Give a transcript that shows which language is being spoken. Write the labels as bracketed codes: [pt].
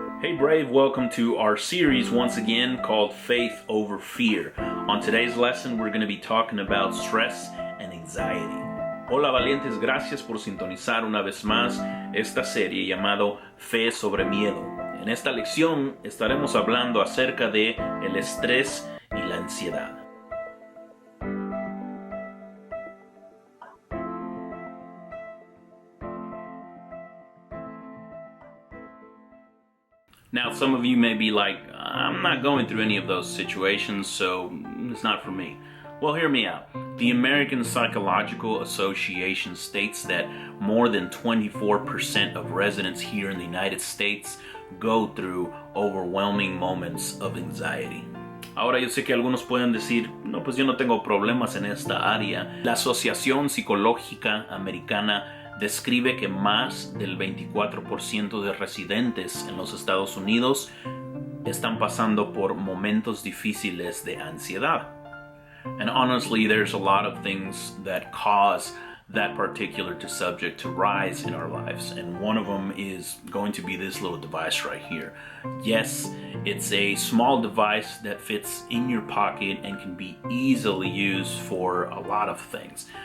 [en] Hey Brave, welcome to our series once again called Faith Over Fear. On today's lesson we're going to be talking about stress and anxiety. [es] Hola valientes, gracias por sintonizar una vez más esta serie llamado Fe sobre Miedo. En esta lección estaremos hablando acerca de el estrés y la ansiedad. [en] Now, some of you may be like, I'm not going through any of those situations, so it's not for me. Well, hear me out. The American Psychological Association states that more than 24% of residents here in the United States go through overwhelming moments of anxiety. [es] Ahora yo sé que algunos pueden decir, no, pues yo no tengo problemas en esta área. La Asociación Psicológica Americana describe que más del 24% de residentes en los Estados Unidos están pasando por momentos difíciles de ansiedad. [en] And honestly, there's a lot of things that cause that particular subject to rise in our lives. And one of them is going to be this little device right here. Yes, it's a small device that fits in your pocket and can be easily used for a lot of things.